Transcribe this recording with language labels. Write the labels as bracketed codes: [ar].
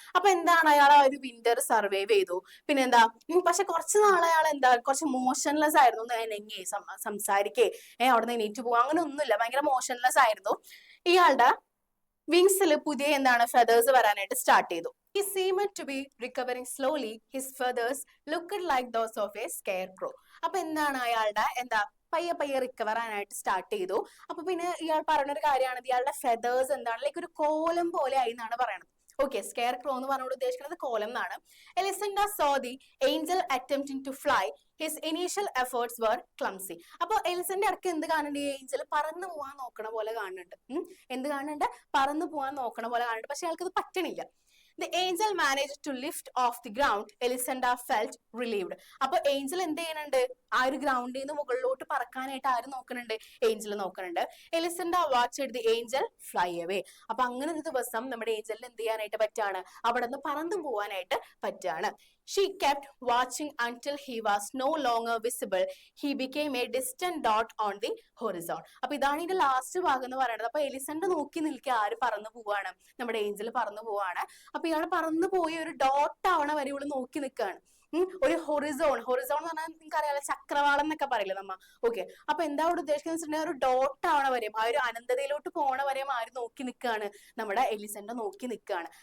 [ml] അപ്പൊ എന്താണ്, അയാൾ ആ ഒരു വിന്റർ സർവൈവ് ചെയ്തു. പിന്നെ എന്താ, പക്ഷെ കുറച്ച് നാളെ അയാൾ എന്താ, കുറച്ച് മോഷൻലെസ് ആയിരുന്നു. എന്നെ സംസാരിക്കേ അവിടെ നിന്ന് എണീറ്റ് പോവാ, അങ്ങനെ ഒന്നുമില്ല, ഭയങ്കര മോഷൻലെസ് ആയിരുന്നു. ഇയാളുടെ വിങ്സിൽ പുതിയ എന്താണ്, ഫെദേഴ്സ് വരാനായിട്ട് സ്റ്റാർട്ട് ചെയ്തു. [en] He seemed to be recovering slowly. His feathers looked like those of a scarecrow. [ml] അപ്പൊ എന്താണ്, അയാളുടെ എന്താ പയ്യെ റിക്കവർ ആനായിട്ട് സ്റ്റാർട്ട് ചെയ്തു. അപ്പൊ പിന്നെ ഇയാൾ പറഞ്ഞൊരു കാര്യമാണ്, ഇയാളുടെ ഫെദേഴ്സ് എന്താണ്, ലൈക്ക് ഒരു കോലം പോലെ ആയി എന്നാണ് പറയുന്നത്. ഓക്കെ. സ്കെയർ ക്രോ എന്ന് പറഞ്ഞുകൊണ്ട് ഉദ്ദേശിക്കുന്നത് കോലം എന്നാണ്. [en] എലിസണ്ട saw the angel attempting to fly. His initial efforts were clumsy. [ml] അപ്പൊ എലിസന്റെ ഇടയ്ക്ക് എന്ത് കാണുന്നുണ്ട്, ഈ ഏഞ്ചൽ പറന്നു പോവാൻ നോക്കണ പോലെ കാണുന്നുണ്ട്. എന്ത് കാണുന്നുണ്ട്, പറന്നു പോവാൻ നോക്കണ പോലെ കാണുന്നുണ്ട്. പക്ഷെ അയാൾക്ക് അത് പറ്റണില്ല. [en] The angel managed to lift off the ground. Elisenda felt relieved. [ml] അപ്പൊ ഏഞ്ചൽ എന്ത് ചെയ്യുന്നുണ്ട്, ആ ഒരു ഗ്രൗണ്ടിൽ നിന്ന് മുകളിലോട്ട് പറക്കാനായിട്ട് ആര് നോക്കുന്നുണ്ട്, ഏഞ്ചൽ നോക്കുന്നുണ്ട്. [en] എലിസണ്ട watched the angel fly away. [ml] അപ്പൊ അങ്ങനെ ഒരു ദിവസം നമ്മുടെ ഏഞ്ചലിന് എന്ത് ചെയ്യാനായിട്ട് പറ്റാണ്, അവിടെ നിന്ന് പറന്നു പോവാനായിട്ട് പറ്റാണ്. [en] She kept watching until he was no longer visible. He became a distant dot on the horizon. [ml] അപ്പൊ ഇതാണ് ഇതിന്റെ ലാസ്റ്റ് ഭാഗം എന്ന് പറയുന്നത്. അപ്പൊ എലിസണ്ട നോക്കി നിൽക്കുക, ആര് പറന്നു പോവാണ്, നമ്മുടെ ഏഞ്ചൽ പറന്നു പോവാണ്. അപ്പൊ ഇയാൾ പറന്നു പോയി ഒരു ഡോട്ട് ആവണ വരെ ഇവള് നോക്കി നിൽക്കുകയാണ്. ഒരു ഹൊറിസോൺ എന്ന് പറഞ്ഞാൽ നിങ്ങൾക്ക് അറിയാലോ, ചക്രവാളം എന്നൊക്കെ പറയില്ലേ നമ്മ. ഓക്കെ. അപ്പൊ എന്താ ഇവിടെ ഉദ്ദേശിക്കുന്നത് വെച്ചിട്ടുണ്ടെങ്കിൽ, ഒരു ഡോട്ട് ആവണ വരെയും ആ ഒരു അനന്തതയിലോട്ട് പോണ വരെയും ആര് നോക്കി നിൽക്കുകയാണ്, നമ്മുടെ എലിസണ്ട നോക്കി നിൽക്കുകയാണ്.